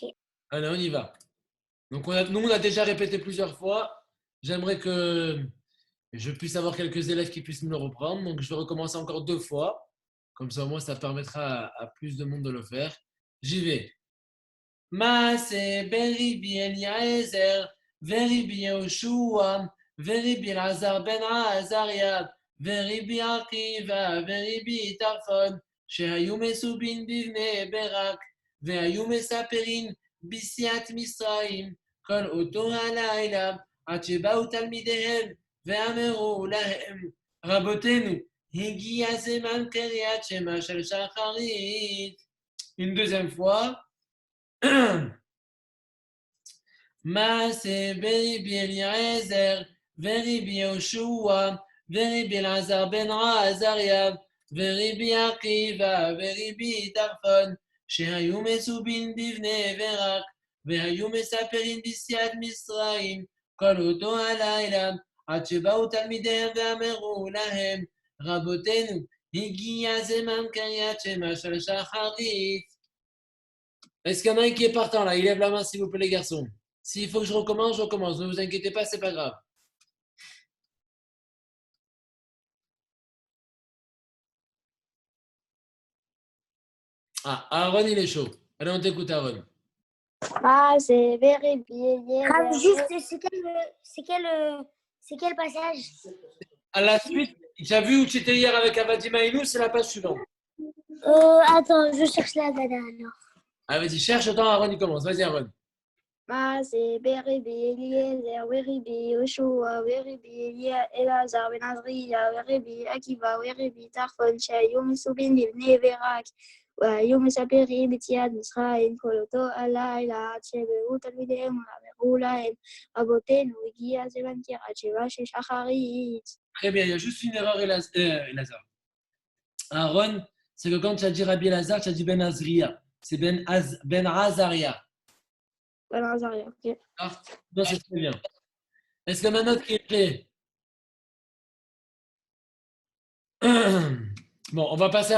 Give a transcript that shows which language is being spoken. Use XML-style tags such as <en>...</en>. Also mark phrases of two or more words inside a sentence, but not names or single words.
<fr>Allez, on y va. Donc, nous, on a déjà répété plusieurs fois. J'aimerais que je puisse avoir quelques élèves qui puissent me le reprendre. Donc, je vais recommencer encore 2 fois. Comme ça, au moins, ça permettra à plus de monde de le faire. J'y vais.</fr> <he>מעשה ברבי אליעזר, ברבי יהושע, ברבי אלעזר בן עזריה, ברבי עקיבא, ברבי טרפון, שהיו מסובין בבני ברק, והיו מספרים בסיעת מצרים, כל אותו הלילה, עד שבאו תלמידיהם, ואמרו להם, רבותינו, הגיע זמן קריאת שמע של שחרית.</he> <fr>Une deuxième fois.</fr> <he>מעשה ברבי אליעזר, ברבי יהושע, ברבי אלעזר בן עזריה, ברבי עקיבא, ברבי טרפון, שהיו מסובין בבני ברק, והיו מספרים בסיעת מצרים, כל אותו הלילה, עד שבאו תלמידיהם ואמרו להם, רבותינו, הגיע זמן קריאת שמע של שחרית.</he> <fr>Est-ce qu'il y en a un qui est partant là? Il lève la main s'il vous plaît les garçons. S'il faut que je recommence, je recommence. Ne vous inquiétez pas, c'est pas grave. Ah, Aaron il est chaud. Allez, on t'écoute Aaron.</fr> <he>מעשה ברבי</he> <fr>Rav,</fr> <he>Eliezer.</he> <fr>juste, c'est quel passage? À la suite, tu as vu où tu étais hier avec</fr> <he>עבדים היינו,</he> <fr>c'est la page suivante. Attends, je cherche la dada alors. Ah, vas-y, cherche, attends, Aaron il commence. Vas-y Aaron.</fr> <he>מעשה ברבי אליעזר, ברבי יהושע, ברבי אלעזר בן עזריה, ברבי עקיבא, ברבי טרפון, שהיו מסובין בבני ברק, והיו מספרים בציאת מצרים, כל אותו הלילה, עד שבאו תלמידיהם ואמרו להם, רבותינו, הגיע זמן קריאת שמע של שחרית.</he> <fr>Très bien, il y a juste une erreur, Elazar. Aaron, c'est que quand tu as dit Rabbi Elazar, tu as dit Ben Azria. C'est Ben Azaria. Ben Azria, ok. Ah, non, c'est très bien. Est-ce que maintenant qui est prêt? Bon, on va passer à la</fr>